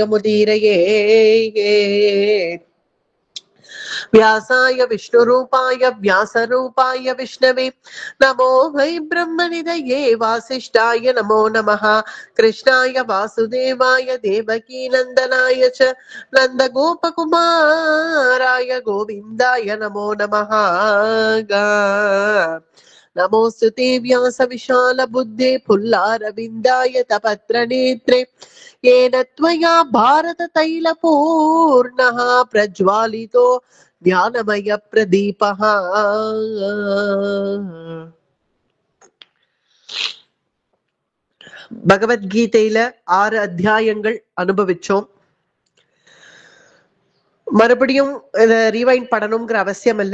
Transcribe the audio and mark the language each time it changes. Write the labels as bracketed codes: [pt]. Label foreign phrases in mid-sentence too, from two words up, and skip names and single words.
[sa] जयमुदीरयेत् व्यासाय विष्णुरूपाय व्यासरूपाय विष्णवे नमो वै ब्रह्मनिधये वासिष्ठाय नमो नमः कृष्णाय वासुदेवाय देवकी नन्दनाय च नन्दगोपकुमाराय गोविन्दाय नमो नमः नमोऽस्तु ते व्यासविशालबुद्धे पुल्लारविन्दाय तपत्रनेत्रे येन त्वया भारततैलपूर्णः प्रज्वालितो ज्ञानमय प्रदीपह. [ta] பகவத்கீதையில 6 அத்தியாயங்கள் அனுபவிச்சோம். மறுபடியும் இத ரீவைண்ட் பண்ணணுங்கிற அவசியம் இல்ல.